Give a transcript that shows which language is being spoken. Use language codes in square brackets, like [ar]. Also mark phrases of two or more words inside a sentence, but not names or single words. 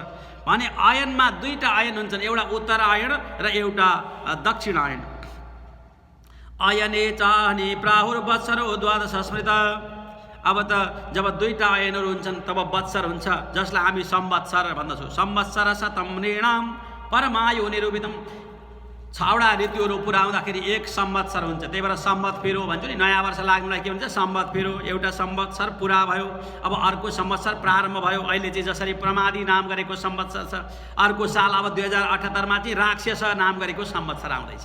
[ne] भने अयनमा दुईटा अयन हुन्छन्, एउटा उत्तरायण र एउटा दक्षिणायन। [sa] अयने चाहने प्राहुर्वत्सरो द्वादश स्मृत। [ne] अब त जब दुईटा अयनहरू हुन्छन् तब वत्सर हुन्छ, जसलाई हामी संवत्सर भन्दछौँ। [sa] संवत्सर शतम नृणाम परमायु निरूपितम। [ne] 6वटा ऋतुहरू पुरा हुँदाखेरि 1 संवत्सर हुन्छ। त्यही भएर सम्वत फेरो भन्छु नि, नयाँ वर्ष लाग्नुलाई के भन्छ सम्वत फेरो। एउटा संवत्सर पुरा भयो, अब अर्को संवत्सर प्रारम्भ भयो। अहिले चाहिँ जसरी प्रमादी नाम गरेको संवत्सर छ, अर्को साल अब 2078 मा चाहिँ राक्षस नाम गरेको संवत्सर आउँदैछ।